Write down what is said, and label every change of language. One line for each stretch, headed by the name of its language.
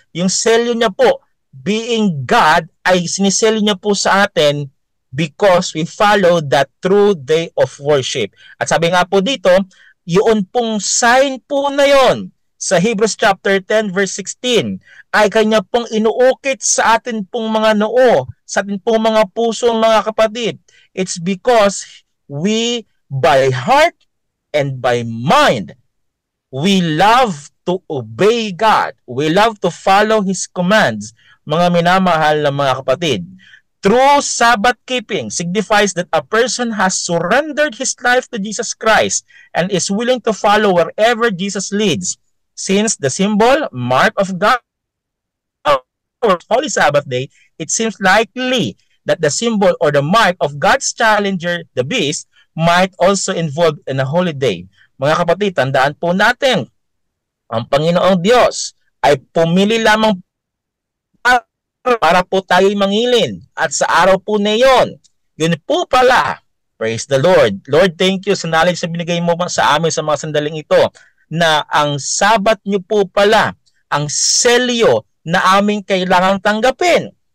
Filipino: Yung selyo niya po,
English: being God,
Filipino: ay siniselyo niya po sa atin
English: because we follow that true day of worship.
Filipino: At sabi nga po dito, yun pong sign po na yon, sa Hebrews chapter 10 verse 16 ay kanya pong inuukit sa atin pong mga noo, sa atin pong mga puso, mga kapatid.
English: It's because we by heart and by mind, we love to obey God. We love to follow His commands,
Filipino: mga minamahal na mga kapatid.
English: True Sabbath keeping signifies that a person has surrendered his life to Jesus Christ and is willing to follow wherever Jesus leads. Since the symbol, mark of God, Holy Sabbath Day, it seems likely that the symbol or the mark of God's challenger, the beast, might also involve in a holy day.
Filipino: Mga kapatid, tandaan po natin, ang Panginoong Diyos ay pumili lamang para po tayo'y mangilin. At sa araw po na yun, yun po pala,
English: praise the Lord. Lord, thank you
Filipino: sa knowledge na binigay mo sa amin sa mga sandaling ito, na ang Sabat nyo po pala, ang selyo na aming kailangang tanggapin.